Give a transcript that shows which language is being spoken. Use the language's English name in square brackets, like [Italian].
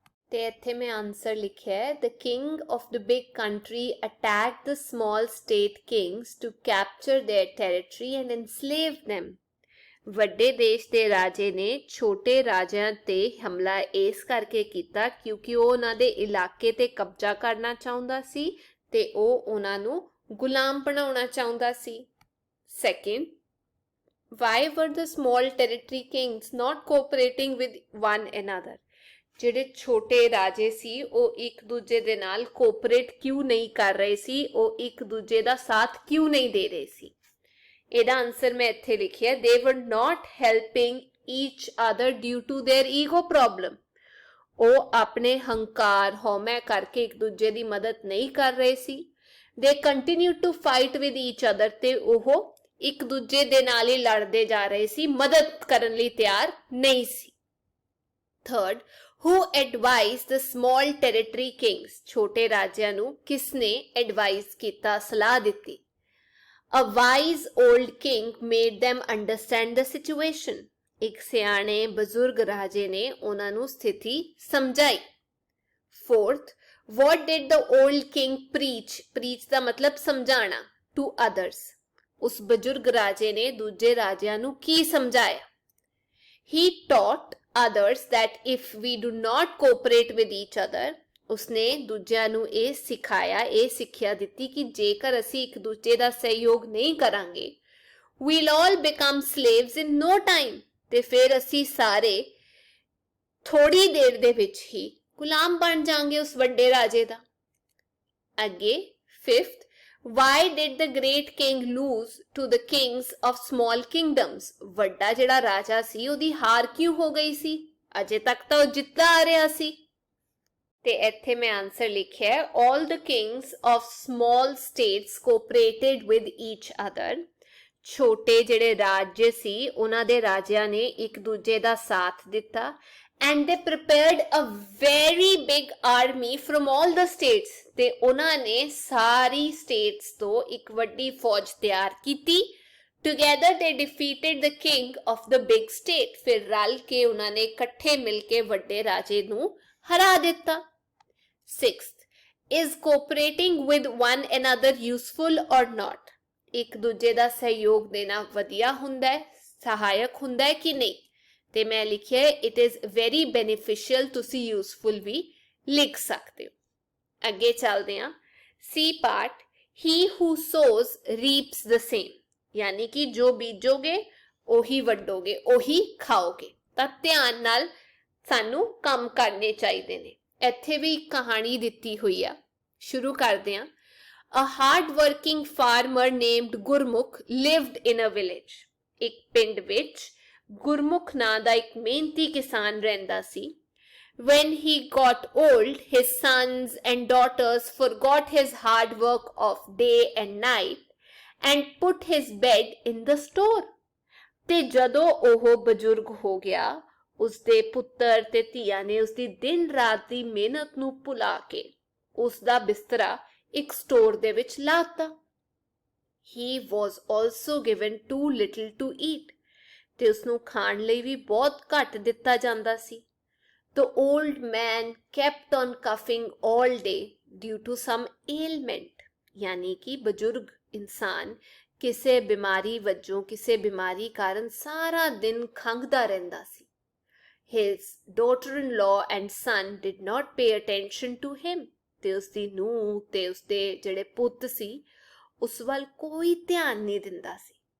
[Punjabi] ਤੇ ਇੱਥੇ ਮੈਂ ਆਨਸਰ ਲਿਖਿਆ ਹੈ, [English] The king of the big country attack the small state kings to capture their territory and enslave them। [Punjabi] ਵੱਡੇ ਦੇਸ਼ ਦੇ ਰਾਜੇ ਨੇ ਛੋਟੇ ਰਾਜਿਆਂ ਤੇ ਹਮਲਾ ਇਸ ਕਰਕੇ ਕੀਤਾ ਕਿਉਂਕਿ ਉਹ ਉਹਨਾਂ ਦੇ ਇਲਾਕੇ ਤੇ ਕਬਜ਼ਾ ਕਰਨਾ ਚਾਹੁੰਦਾ ਸੀ ਤੇ ਉਹ ਉਹਨਾਂ ਨੂੰ ਗੁਲਾਮ ਬਣਾਉਣਾ ਚਾਹੁੰਦਾ ਸੀ। [English] Second, why were the small territory kings not cooperating with one another? [Punjabi] ਜਿਹੜੇ ਛੋਟੇ ਰਾਜੇ ਸੀ ਉਹ ਇੱਕ ਦੂਜੇ ਦੇ ਨਾਲ ਕੋਆਪਰੇਟ ਕਿਉਂ ਨਹੀਂ ਕਰ ਰਹੇ ਸੀ? ਉਹ ਇੱਕ ਦੂਜੇ ਦਾ ਸਾਥ ਕਿਉਂ ਨਹੀਂ ਦੇ ਰਹੇ ਸੀ? ਇਹਦਾ ਆਨਸਰ ਮੈਂ ਇੱਥੇ ਲਿਖਿਆ, [English] they were not helping each other due to their ego problem। [Punjabi] ਉਹ ਆਪਣੇ ਹੰਕਾਰ ਹਉਮੈ ਕਰਕੇ ਇੱਕ ਦੂਜੇ ਦੀ ਮਦਦ ਨਹੀਂ ਕਰ ਰਹੇ ਸੀ। [English] they continued to fight with each other, [Punjabi] ਤੇ ਉਹ ਇੱਕ ਦੂਜੇ ਦੇ ਨਾਲ ਹੀ ਲੜਦੇ ਜਾ ਰਹੇ ਸੀ, ਮਦਦ ਕਰਨ ਲਈ ਤਿਆਰ ਨਹੀਂ ਸੀ। [English] Third, who advised the small territory kings? [Punjabi] ਛੋਟੇ ਰਾਜਿਆਂ ਨੂੰ ਕਿਸਨੇ ਐਡਵਾਈਸ ਕੀਤਾ, ਸਲਾਹ ਦਿੱਤੀ? [English] A wise old king made them understand the situation। [Punjabi] ਇੱਕ ਸਿਆਣੇ ਬਜ਼ੁਰਗ ਰਾਜੇ ਨੇ ਉਹਨਾਂ ਨੂੰ ਸਥਿਤੀ ਸਮਝਾਈ। [English] Fourth, what did the old king preach? [Punjabi] Preach ਦਾ ਮਤਲਬ ਸਮਝਾਣਾ, [English] to others। [Punjabi] ਉਸ ਬਜ਼ੁਰਗ ਰਾਜੇ ਨੇ ਦੂਜੇ ਰਾਜਿਆਂ ਨੂੰ ਕੀ ਸਮਝਾਇਆ? [English] He taught others that if we do not cooperate with each other, [Punjabi] ਉਸਨੇ ਦੂਜਿਆਂ ਨੂੰ ਇਹ ਸਿਖਾਇਆ, ਇਹ ਸਿੱਖਿਆ ਦਿੱਤੀ ਕਿ ਜੇਕਰ ਅਸੀਂ ਇੱਕ ਦੂਜੇ ਦਾ ਸਹਿਯੋਗ ਨਹੀਂ ਕਰਾਂਗੇ, [English] we'll all become slaves in no time, [Punjabi] ਤੇ ਫਿਰ ਅਸੀਂ ਸਾਰੇ ਥੋੜੀ ਦੇਰ ਦੇ ਵਿੱਚ ਹੀ ਗੁਲਾਮ ਬਣ ਜਾਾਂਗੇ ਉਸ ਵੱਡੇ ਰਾਜੇ ਦਾ। [English] ਅੱਗੇ fifth, why did the great king lose to the kings of small kingdoms? [Punjabi] ਵੱਡਾ ਜਿਹੜਾ ਰਾਜਾ ਸੀ ਉਹਦੀ ਹਾਰ ਕਿਉਂ ਹੋ ਗਈ ਸੀ? ਅਜੇ ਤੱਕ ਤਾਂ ਉਹ ਜਿੱਤਦਾ ਆ ਰਿਹਾ ਸੀ। ਤੇ ਇੱਥੇ ਮੈਂ ਆਨਸਰ ਲਿਖਿਆ ਹੈ, [English] all the kings of small states cooperated with each other। [Punjabi] ਛੋਟੇ ਜਿਹੜੇ ਰਾਜ ਸੀ ਉਹਨਾਂ ਦੇ ਰਾਜਿਆਂ ਨੇ ਇੱਕ ਦੂਜੇ ਦਾ ਸਾਥ ਦਿੱਤਾ। [English] and they prepared a very big army from all the states, [Punjabi] ਤੇ ਉਹਨਾਂ ਨੇ ਸਾਰੀ ਸਟੇਟਸ ਤੋਂ ਇੱਕ ਵੱਡੀ ਫੌਜ ਤਿਆਰ ਕੀਤੀ। [English] together they defeated the king of the big state, [Punjabi] ਫਿਰ ਰਲ ਕੇ ਉਹਨਾਂ ਨੇ ਇਕੱਠੇ ਮਿਲ ਕੇ ਵੱਡੇ ਰਾਜੇ ਨੂੰ ਹਰਾ ਦਿੱਤਾ। [English] Sixth, is cooperating with one another useful or not? [Punjabi] ਇੱਕ ਦੂਜੇ ਦਾ ਸਹਿਯੋਗ ਦੇਣਾ ਵਧੀਆ ਹੁੰਦਾ ਹੈ, ਸਹਾਇਕ ਹੁੰਦਾ ਹੈ ਕਿ ਨਹੀਂ? ਤੇ ਮੈਂ ਲਿਖਿਆ [English] it is very beneficial, [Punjabi] ਤੁਸੀਂ useful ਵੀ ਲਿਖ ਸਕਦੇ ਹੋ। ਅੱਗੇ ਚੱਲਦੇ ਹਾਂ। [English] C part, he who sows reaps the same, [Punjabi] ਯਾਨੀ ਕਿ ਜੋ ਬੀਜੋਗੇ ਉਹੀ ਵੱਢੋਗੇ, ਉਹੀ ਖਾਓਗੇ। ਤਾਂ ਧਿਆਨ ਨਾਲ ਸਾਨੂੰ ਕੰਮ ਕਰਨੇ ਚਾਹੀਦੇ ਨੇ। ਇੱਥੇ ਵੀ ਇੱਕ ਕਹਾਣੀ ਦਿੱਤੀ ਹੋਈ ਆ, ਸ਼ੁਰੂ ਕਰਦੇ ਹਾਂ। [English] A hard working farmer named Gurmukh lived in a village। [Punjabi] ਇੱਕ ਪਿੰਡ ਵਿੱਚ ਗੁਰਮੁਖ ਨਾਂ ਦਾ ਇੱਕ ਮਿਹਨਤੀ ਕਿਸਾਨ ਰਹਿੰਦਾ ਸੀ। [English] When he got old, his sons and daughters forgot his hard work of day and night and put his bed in the store. [Punjabi] ਤੇ ਜਦੋਂ ਉਹ ਬਜ਼ੁਰਗ ਹੋ ਗਿਆ, ਉਸਦੇ ਪੁੱਤਰ ਤੇ ਧੀਆਂ ਨੇ ਉਸਦੀ ਦਿਨ ਰਾਤ ਦੀ ਮਿਹਨਤ ਨੂੰ ਭੁਲਾ ਕੇ ਉਸਦਾ ਬਿਸਤਰਾ ਇੱਕ ਸਟੋਰ ਦੇ ਵਿੱਚ ਲਾਤਾ। [English] He was also given too little to eat. [Punjabi] ਤੇ ਉਸਨੂੰ ਖਾਣ ਲਈ ਵੀ ਬਹੁਤ ਘੱਟ ਦਿੱਤਾ ਜਾਂਦਾ ਸੀ। [English] The old man kept on coughing all day due to some ailment. [Hindi] यानी कि बुजुर्ग इंसान [Punjabi] ਕਿਸੇ ਬਿਮਾਰੀ ਵਜੋਂ ਕਿਸੇ ਬਿਮਾਰੀ ਕਾਰਨ ਸਾਰਾ ਦਿਨ ਖੰਘਦਾ ਰਹਿੰਦਾ ਸੀ। [English] His daughter-in-law and son did not pay attention to him. [Punjabi] ਤੇ ਉਸਦੀ ਨੂੰਹ ਤੇ ਉਸਦੇ ਜਿਹੜੇ ਪੁੱਤ ਸੀ ਉਸ ਵੱਲ ਕੋਈ ਧਿਆਨ ਨਹੀਂ ਦਿੰਦਾ ਸੀ।